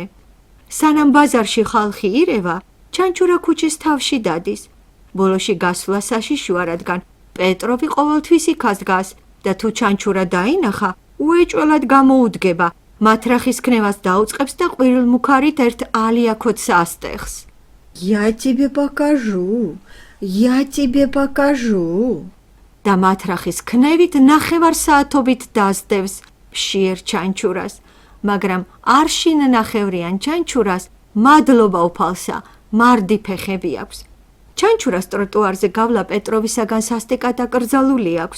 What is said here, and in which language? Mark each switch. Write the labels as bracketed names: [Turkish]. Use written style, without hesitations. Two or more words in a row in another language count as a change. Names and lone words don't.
[Georgian] სანამ ბაზარში ხალხი ირევა, ჩანჩურა ქუჩის თავში დადის. ბოლოში გასვლა საშიშოა, რადგან პეტროვი ყოველთვის იქაც დგას და თუ ჩანჩურა დაინახა, უეჭველად გამოუდგება, მათრახის ქნევას დაუწყებს და ყვირილმუქარით ერთ ალიაქოც ასტეხს. [Russian] Я тебе покажу. [Georgian] და მათრახის ქნევით ნახევარ საათობით დასდევს ფშიერ ჩანჩურას, მაგრამ არშინ ნახევრიან ჩანჩურას მადლობა უფალსა, მარდი ფეხები აქვს. ჩანჩურას ტროტუარზე გავლა პეტროვისაგან სასტიკად აკრძალული აქვს.